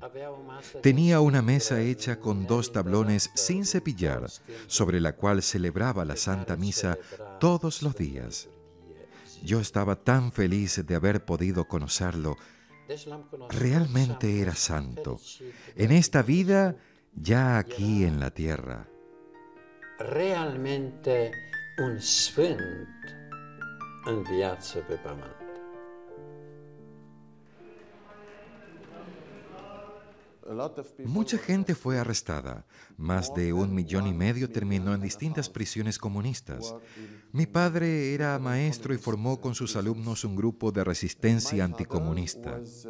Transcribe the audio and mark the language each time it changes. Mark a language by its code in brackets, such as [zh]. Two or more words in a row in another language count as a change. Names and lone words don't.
[es] Tenía una mesa hecha con 2 tablones sin cepillar, sobre la cual celebraba la Santa Misa todos los días. Yo estaba tan feliz de haber podido conocerlo. Realmente era santo, en esta vida, ya aquí en la tierra. [ro] Realmente un sfânt în viață pe pământ. [es] Mucha gente fue arrestada. Más de 1,5 millones terminó en distintas prisiones comunistas. Mi padre era maestro y formó con sus alumnos un grupo de resistencia anticomunista.